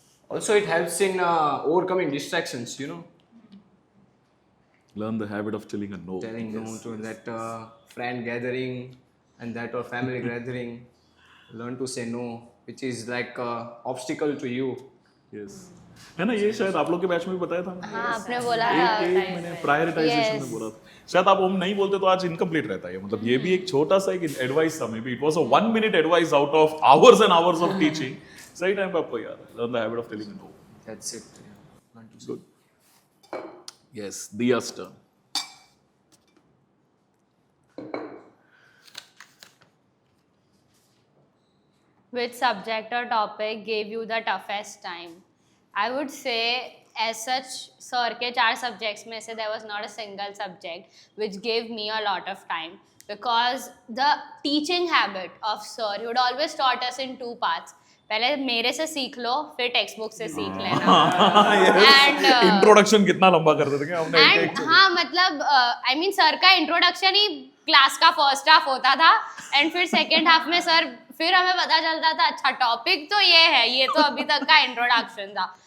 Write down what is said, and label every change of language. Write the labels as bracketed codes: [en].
[en] Also, it helps in overcoming distractions, you know, learn the habit of telling a no. telling no to that friend gathering and that or family gathering. Learn to say no, which is like obstacle to you. [hi] yes, है ना? ये शायद आप लोग के batch में भी बताया था। हाँ, आपने बोला एक मैंने प्रायोरिटाइजेशन में बोला था। शायद आप ओम नहीं बोलते तो आज इनकम्प्लीट रहता है। मतलब ये भी एक छोटा सा एक एडवाइस था, [en] Maybe it was a 1 minute advice out of hours and hours of teaching. [hi] सही टाइम पे आपको याद है, [en] Learn the habit of telling no. That's it. Learn to say. Good. Yes, Diya's turn. Which subject or topic gave you the toughest time? I would say, as such, sir के 4 subjects [hi] में से [en] there was not a single subject which gave me a lot of time, because the teaching habit of sir, he would always taught us in 2 parts. [hi] पहले मेरे से सीख लो, फिर text book से सीख लेना। [en] And [hi] इंट्रोडक्शन कितना लंबा कर देते हैं हमने एक एंड हाँ, मतलब [en] I mean [hi] सर का इंट्रोडक्शन ही क्लास का फर्स्ट हाफ होता था, एंड फिर सेकेंड हाफ में सर, फिर हमें पता चलता था अच्छा टॉपिक तो ये है, ये तो अभी तक का इंट्रोडक्शन था।